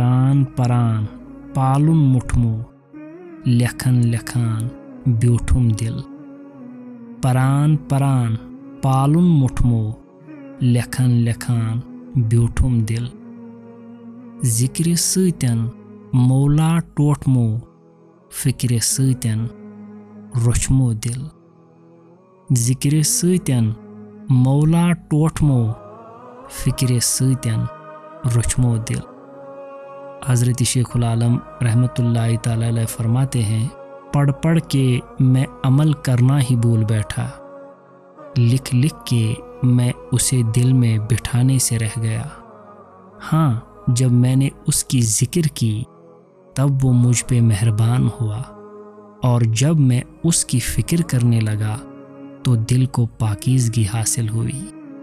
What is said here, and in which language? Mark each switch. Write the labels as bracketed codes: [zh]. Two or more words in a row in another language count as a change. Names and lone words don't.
[ks] परान परान पालुन मुठमो लेखन लेखान ब्यूठुम दिल। परान परान पालुन मुठमो लेखन लेखान ब्यूठुम दिल। जिक्र सतन मौला टोठमो फिक्र सतन रोचमो दिल। जिक्र सतन मौला टोठमो फिक्र सतन रोचमो दिल। [hi] हज़रत शेखुल आलम [ar] رحمة الله تعالى عليه [hi] फरमाते हैं, पढ़ पढ़ के मैं अमल करना ही भूल बैठा, लिख लिख के मैं उसे दिल में बिठाने से रह गया। हाँ, जब मैंने उसकी जिक्र की तब वो मुझ पे मेहरबान हुआ, और जब मैं उसकी फ़िक्र करने लगा तो दिल को पाकीज़गी हासिल हुई।